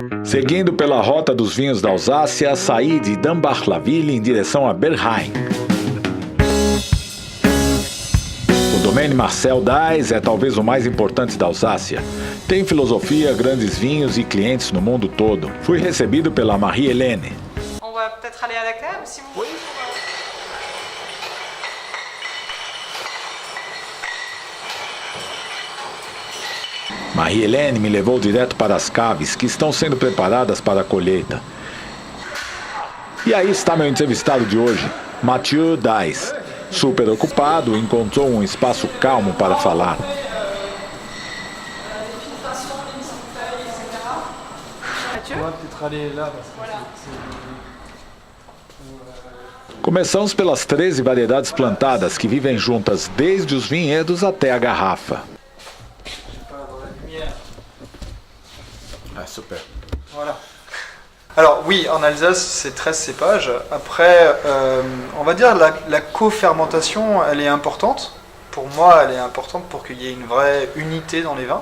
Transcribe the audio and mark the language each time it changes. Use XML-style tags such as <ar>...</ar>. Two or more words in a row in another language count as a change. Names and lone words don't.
<pt>Seguindo pela rota dos vinhos da Alsácia, saí de Dambach-la-Ville em direção a Bergheim. O Domaine Marcel Dies é talvez o mais importante da Alsácia. Tem filosofia, grandes vinhos e clientes no mundo todo. Fui recebido pela Marie-Hélène.</pt> <fr>On va peut-être aller à la cave, si vous voulez.</fr> <pt>Marie-Hélène me levou direto para as caves que estão sendo preparadas para a colheita. E aí está meu entrevistado de hoje, Mathieu Dies. Super ocupado, encontrou um espaço calmo para falar. Começamos pelas 13 variedades plantadas que vivem juntas desde os vinhedos até a garrafa.</pt> <fr>Ah, super. Voilà. Alors oui, en Alsace, c'est 13 cépages. Après, on va dire la co-fermentation, elle est importante. Pour moi, elle est importante pour qu'il y ait une vraie unité dans les vins.</fr>